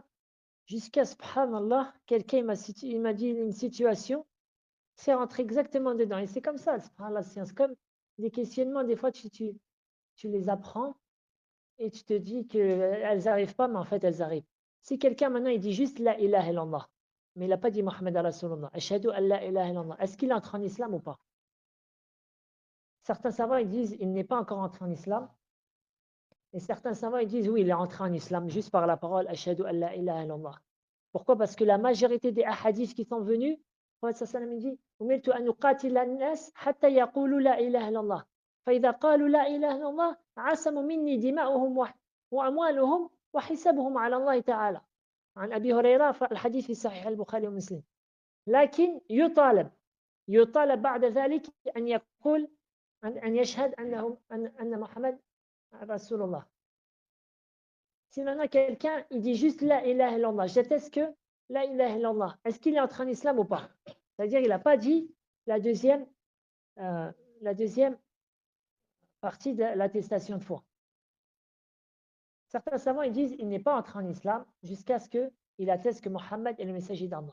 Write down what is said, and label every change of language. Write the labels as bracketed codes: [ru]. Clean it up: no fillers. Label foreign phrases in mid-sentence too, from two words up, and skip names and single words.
[fr] Jusqu'à, subhanallah, quelqu'un il m'a dit une situation, c'est rentré exactement dedans. Et c'est comme ça, subhanallah, c'est comme des questionnements, des fois tu les apprends et tu te dis qu'elles n'arrivent pas, mais en fait elles arrivent. Si quelqu'un maintenant il dit juste [ar] لا إله إلا الله, [fr] mais il n'a pas dit [ar] محمد رسول الله أشهد أن لا إله إلا الله, [fr] est-ce qu'il entre en islam ou pas? Certains savants ils disent il n'est pas encore entré en islam, et certains savants ils disent oui, il est entré en islam juste par la parole [ar] أشهد أن لا إله إلا الله. [fr] Pourquoi? Parce que la majorité des hadiths qui sont venus, le prophète sallam dit [ar] أمرت أن أقاتل الناس حتى يقولوا لا إله إلا الله. فإذا قالوا لا إله إلا الله عصموا مني دماؤهم وأموالهم وحسابهم على الله تعالى. عن أبي هريرة الحديث في صحيح البخاري ومسلم. لكن يطالب بعد ذلك أن يقول أن يشهد أن محمد رسول الله. [fr] Si maintenant quelqu'un il dit juste [ar] لا إله إلا الله, [fr] j'atteste que [ar] لا إله إلا الله, [fr] est-ce qu'il est entré en islam ou pas? C'est-à-dire il n'a pas dit la deuxième partie de l'attestation de foi. Certains savants ils disent il n'est pas entré en islam jusqu'à ce qu'il atteste que Mohammed est le messager d'Allah.